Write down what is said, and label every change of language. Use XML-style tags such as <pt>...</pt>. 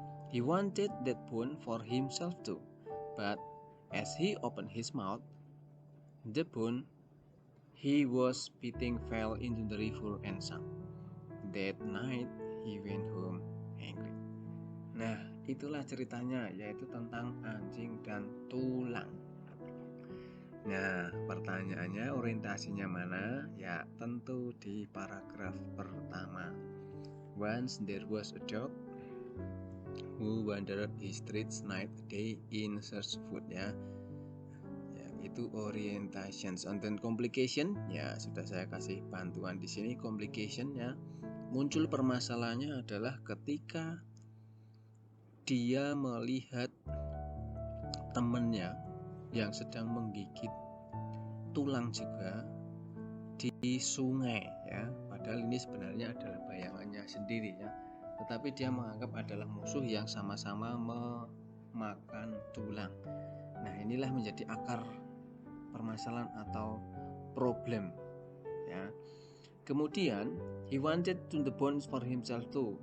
<en>He wanted that bone for himself too, but as he opened his mouth, the bone he was spitting fell into the river and sank. That night he went home angry.</en> <id>Nah, itulah ceritanya, yaitu tentang anjing dan tulang. Nah, pertanyaannya orientasinya mana? Ya, tentu di paragraf pertama.</id> <en>Once there was a dog who wandered the streets night and day in search of food, ya.</en> <id>Itu orientations.</id> <en>And then complication,</en> <id>ya sudah saya kasih bantuan di sini. Complication, ya, muncul permasalahannya adalah ketika dia melihat temannya yang sedang menggigit tulang juga di sungai, ya. Padahal ini sebenarnya adalah bayangannya sendiri, ya. Tetapi dia menganggap adalah musuh yang sama-sama memakan tulang. Nah, inilah menjadi akar permasalahan atau problem, ya. Kemudian</id> <en>he wanted to the bones for himself too.</en>